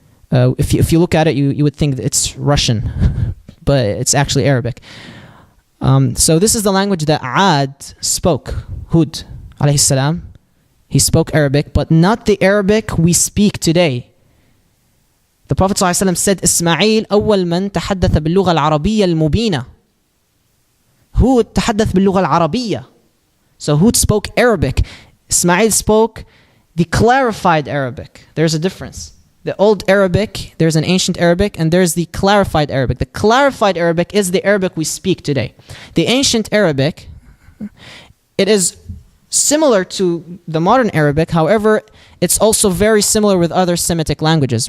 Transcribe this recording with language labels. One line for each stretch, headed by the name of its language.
English: If you look at it, you would think that it's Russian, but it's actually Arabic. So this is the language that Ad spoke, Hud alayhi salam. He spoke Arabic, but not the Arabic we speak today. The Prophet ﷺ said, Ismail
Arabic: أول من تحدث باللغة العربية المبينة. Hud تحدث باللغة العربية.
English: So Hud spoke Arabic. Ismail spoke the clarified Arabic. There's a difference. The old Arabic, there's an ancient Arabic, and there's the clarified Arabic. The clarified Arabic is the Arabic we speak today. The ancient Arabic, it is similar to the modern Arabic. However, it's also very similar with other Semitic languages.